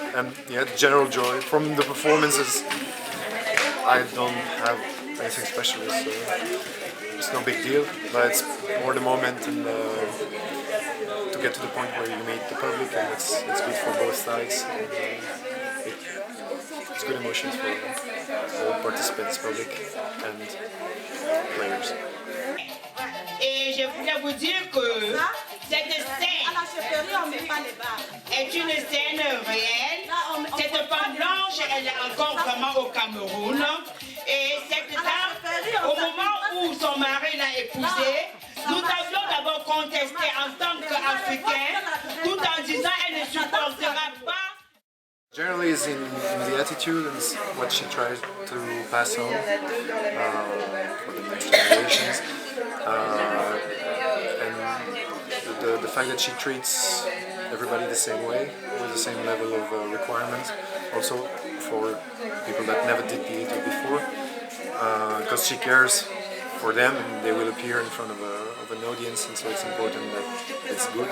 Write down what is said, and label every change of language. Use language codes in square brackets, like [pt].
[en] And yeah, general joy from the performances. I don't have anything special, so it's no big deal, but it's more the moment and to get to the point where you meet the public, and it's good for both sides. it's good emotions for all participants, public and players. [fr] Et je voulais vous dire que cette scène est une scène réelle. Cette femme blanche, elle est encore vraiment au Cameroun. Et cette dame, au moment où son mari l'a épousée, nous avions d'abord contesté en tant qu'Africains, tout en disant qu'elle ne supportera pas. [en] Generally is in the attitude and what she tries to pass on for the next generations. And the fact that she treats everybody the same way, with the same level of requirements, also for people that never did theater before, because she cares for them and they will appear in front of an audience, and so it's important that it's good.